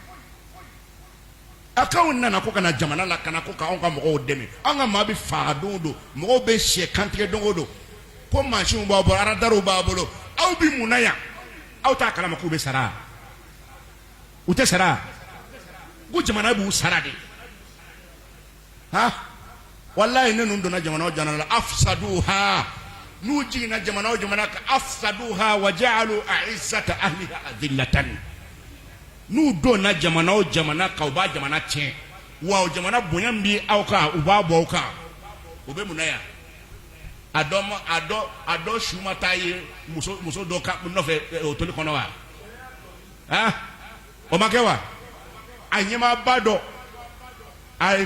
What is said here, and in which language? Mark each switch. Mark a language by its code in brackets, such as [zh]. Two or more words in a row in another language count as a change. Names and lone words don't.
[bm] a k'anw nana ko kana jamana la kana ko k'anw ka mɔgɔw dɛmɛ an ka maa bɛ faga don o don mɔgɔw bɛ sɛ kantigɛ don o don ko mansinw b'aw bolo aradariw b'a bolo aw bɛ mun na yan aw t'a kalama k'u bɛ sara u tɛ sara ko jamana b'u sara de ha walayi ne ninnu donna jamana o jamana la afsaduha n'u jiginna jamana o jamana kan [ar] أفسدوها وجعلوا أعزة أهلها أذلة [bm] n'u donna jamana o jamana kan u b'a jamana tiɲɛ wa o jamana bonya min bɛ aw kan u b'a bɔ aw kan o bɛ mun na yan a dɔ su ma taa ye muso dɔ ka nɔfɛ o toli kɔnɔ wa ah o ma kɛ wa a ɲɛmaaba dɔ a